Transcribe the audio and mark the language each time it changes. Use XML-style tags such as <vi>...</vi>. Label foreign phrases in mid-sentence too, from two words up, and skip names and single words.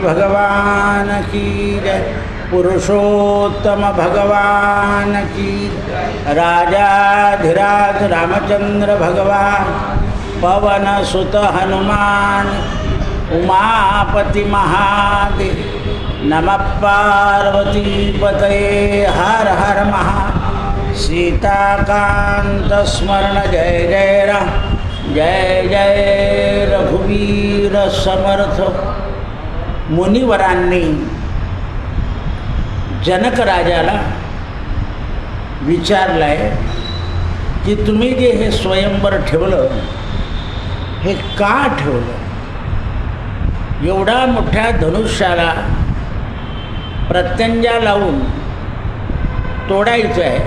<hi>भगवान की जय, पुरुषोत्तम भगवान की, राजाधिराज रामचंद्र भगवान, पवन सुत हनुमान, उमापति महादेव,</hi> <sa>नमः पार्वती पतये हर हर महा,</sa> <mr>सीताकांत स्मरण जय जय राम, जय जय रघुवीर समर्थ. मुनिवरांनी जनक राजाला विचारलंय की तुम्ही जे हे स्वयंवर ठेवलं हे का ठेवलं? एवढा मोठ्या धनुष्याला प्रत्यंजा लावून तोडायचं आहे.</mr>